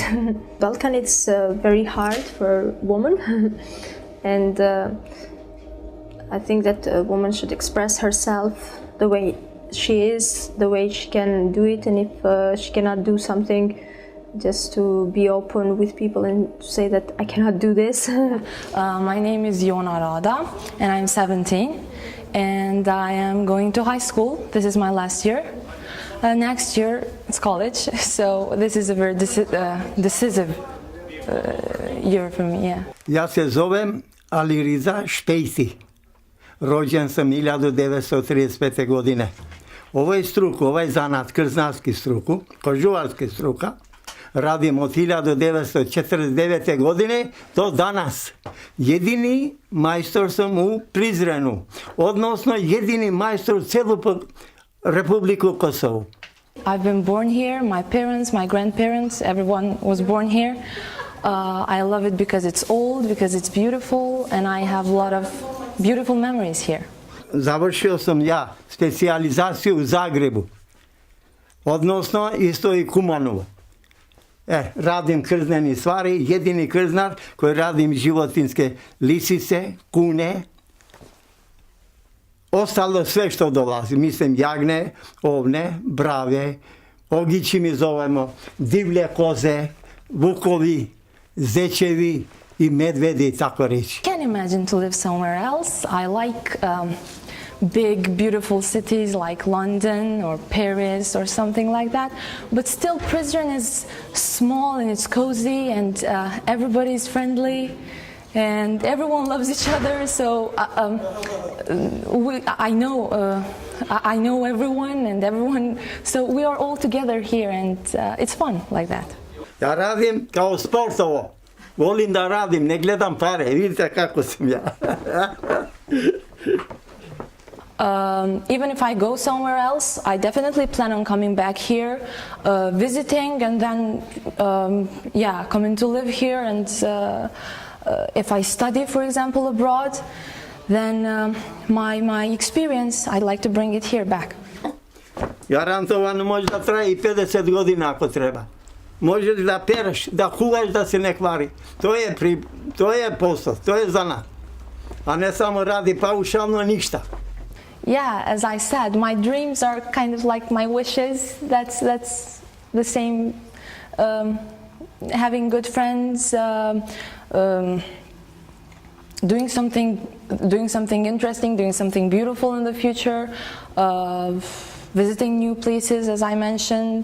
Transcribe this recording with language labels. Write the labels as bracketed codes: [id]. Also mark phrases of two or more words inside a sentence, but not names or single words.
[en] Balkan, it's very hard for women, and I think that a woman should express herself the way she is, the way she can do it, and if she cannot do something, just to be open with people and say that I cannot do this. My name is Yona Rada, and I'm 17, and I am going to high school. This is my last year. Next year it's college, so this is a very decisive year for me. Yeah. [sr] Ja se zovem Aliriza Špejsi. Rođen sam 1935. godine. Ovaj struku, ovaj zanat, krznarski struku, kožuvarski struka, radim od 1949. godine do danas. Jedini majstor sam u Prizrenu, odnosno jedini majstor u celu Republiku Kosovo. [en] I've been born here, my parents, my grandparents, everyone was born here. I love it because it's old, because it's beautiful, and I have a lot of beautiful memories here. [sr] Završio sam ja specijalizaciju u Zagrebu, odnosno isto i Kumanovo. Radim krzneni stvari, jedini krznar koji radim životinske lisice, kune, ostalo sve što dolazi, mislim jagne, ovne, brave, ogići mi zovemo, divlje koze, vukovi, zečevi i medvedi, tako reći. [en] I can't imagine to live somewhere else. I like big, beautiful cities like London or Paris or something like that. But still, Prizren is small and it's cozy, and everybody's friendly, and everyone loves each other. So I know everyone and everyone. So we are all together here, and it's fun like that. [sr] Ja radim kao sportovo. Volim da radim, ne gledam pare. Vidite kako sam ja. [en] Even if I go somewhere else, I definitely plan on coming back here, visiting, and then, coming to live here. And if I study, for example, abroad, then my experience, I'd like to bring it here back. [sr] Garantovano može da traje i 50 godina ako treba. Možeš da pereš, da kuvaš da se ne kvari. To je posao, to je zanat. A ne samo radi paušalno ništa. [en] Yeah, as I said, my dreams are kind of like my wishes. That's the same. Having good friends, doing something interesting, doing something beautiful in the future, visiting new places, as I mentioned.